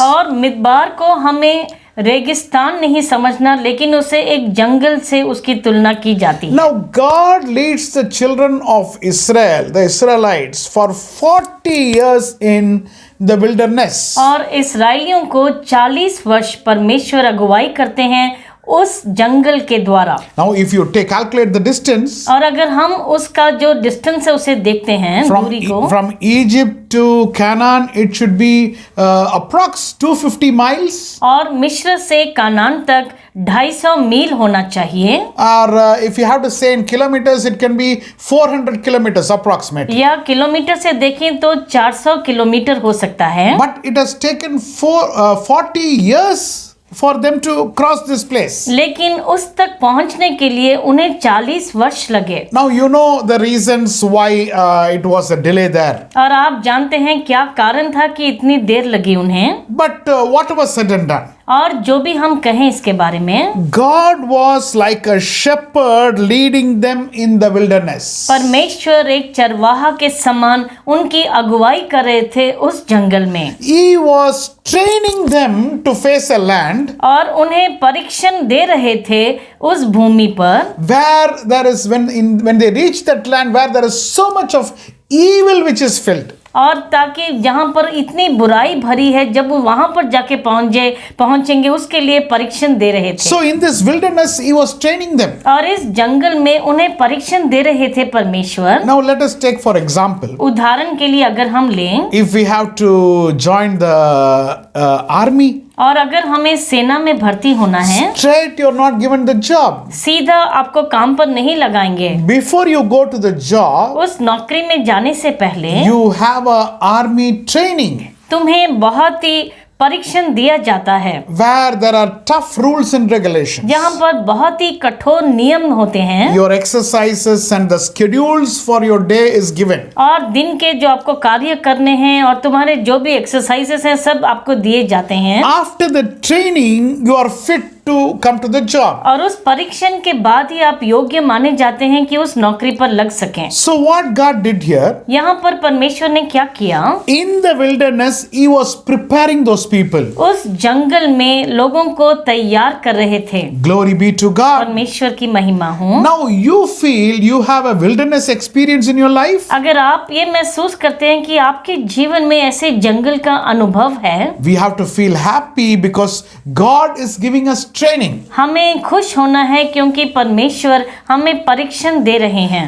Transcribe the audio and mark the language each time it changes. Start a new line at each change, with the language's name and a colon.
Hindi: और मिदबार को हमें रेगिस्तान नहीं समझना, लेकिन उसे एक जंगल से उसकी तुलना की जाती है.
English: Now, God leads the children of Israel, the Israelites, for 40 years in the wilderness.
Hindi: और इस्राएलियों को 40 वर्ष परमेश्वर अगुवाई करते हैं उस जंगल के द्वारा.
English: Now, if you calculate the distance,
Hindi: और अगर हम उसका जो डिस्टेंस है उसे देखते हैं, दूरी को,
English: from Egypt to Canaan, it should be approx 250 miles.
Hindi: और मिस्र से कानान तक 250 मील होना चाहिए.
English: Or if you have to say in kilometers, it can be 400 kilometers approximately.
Hindi: या किलोमीटर से देखें तो 400 किलोमीटर हो सकता है.
English: But it has taken 40 years for them to cross this place.
Hindi: लेकिन उस तक पहुंचने के लिए उन्हें 40 वर्ष लगे.
English: Now, you know the reasons why it was a delay there.
Hindi: और आप जानते हैं क्या कारण था कि इतनी देर लगी उन्हें.
English: But what was said and done?
Hindi: और जो भी हम कहें इसके बारे में,
English: God was like a shepherd leading them in the wilderness.
Hindi: परमेश्वर एक चरवाहा के समान उनकी अगुवाई कर रहे थे उस जंगल में.
English: He was training them to face a land
Hindi: और उन्हें परीक्षण दे रहे थे उस भूमि पर,
English: where there is when they reach that land where there is so much of evil which is filled.
Hindi: और ताकि जहाँ पर इतनी बुराई भरी है, जब वो वहाँ पर जाके पहुँचेंगे उसके लिए परीक्षण दे रहे थे.
English: So in this wilderness he was training them.
Hindi: और इस जंगल में उन्हें परीक्षण दे रहे थे परमेश्वर.
English: Now let us take for example.
Hindi: उदाहरण के लिए अगर हम लें,
English: If we have to join the army,
Hindi: और अगर हमें सेना में भर्ती होना है,
English: straight you're not given the job.
Hindi: सीधा आपको काम पर नहीं लगाएंगे.
English: Before you go to the job,
Hindi: उस नौकरी में जाने से पहले
English: you have a army training.
Hindi: तुम्हें बहुत ही परीक्षण दिया जाता है,
English: where there are tough rules and regulations.
Hindi: जहाँ पर बहुत ही कठोर नियम होते हैं
English: Your exercises and the schedules for your day is given.
Hindi: और दिन के जो आपको कार्य करने हैं और तुम्हारे जो भी एक्सरसाइजेस हैं सब आपको दिए जाते हैं।
English: After the training, you are fit to come to the job.
Hindi: और उस परीक्षण के बाद ही आप योग्य माने जाते हैं कि उस नौकरी पर लग सकें।
English: So what God did here,
Hindi: यहाँ पर परमेश्वर ने क्या किया,
English: in the wilderness, He was preparing those people.
Hindi: उस जंगल में लोगों को तैयार कर रहे थे।
English: Glory be to God.
Hindi: परमेश्वर की महिमा हो।
English: Now you feel you have a wilderness experience in your life.
Hindi: अगर आप ये महसूस करते हैं कि आपके जीवन में ऐसे जंगल का अनुभव है,
English: We have to feel happy because God is giving us training.
Hindi: हमें खुश होना है क्योंकि परमेश्वर हमें परीक्षण दे रहे हैं।